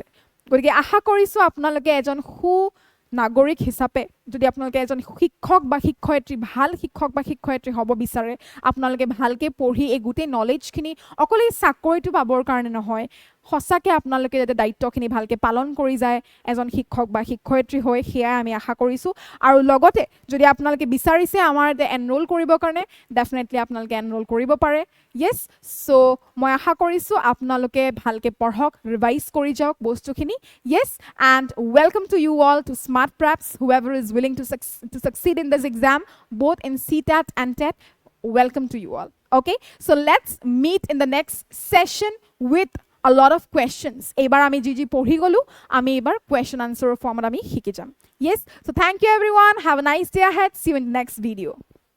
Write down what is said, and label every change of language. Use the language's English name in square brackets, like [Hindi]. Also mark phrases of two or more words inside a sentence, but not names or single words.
[Assamese] গতিকে আশা কৰিছোঁ আপোনালোকে এজন নাগৰিক হিচাপে যদি আপোনালোকে এজন শিক্ষক বা শিক্ষয়িত্ৰী, ভাল শিক্ষক বা শিক্ষয়িত্ৰী হ'ব বিচাৰে, আপোনালোকে ভালকে পঢ়ি এই গোটেই নলেজখিনি অকল এই চাকৰিটো পাবৰ কাৰণে নহয়, সঁচাকৈ আপোনালোকে যাতে দায়িত্বখিনি ভালকৈ পালন কৰি যায় এজন শিক্ষক বা শিক্ষয়িত্ৰী হৈ, সেয়াই আমি আশা কৰিছোঁ। আৰু লগতে যদি আপোনালোকে বিচাৰিছে আমাৰ ইয়াতে এনৰোল কৰিবৰ কাৰণে, ডেফিনেটলি আপোনালোকে এনৰোল কৰিব পাৰে। [English] yes, so' [Assamese] মই আশা কৰিছোঁ আপোনালোকে ভালকৈ পঢ়ক, ৰিভাইজ কৰি যাওক বস্তুখিনি। [English] yes, and welcome to you all to Smart Preps, whoever is willing to succeed in this exam, both in CTET and TET. Welcome to you all. Okay, so let's meet in the next session with a lot of questions. [Assamese] এবাৰ আমি যি পঢ়ি গলো, আমি এবাৰ [English] question answer format [Assamese] আমি শিকি যাম। [English] Yes, so thank you everyone. Have a nice day ahead. See you in the next video.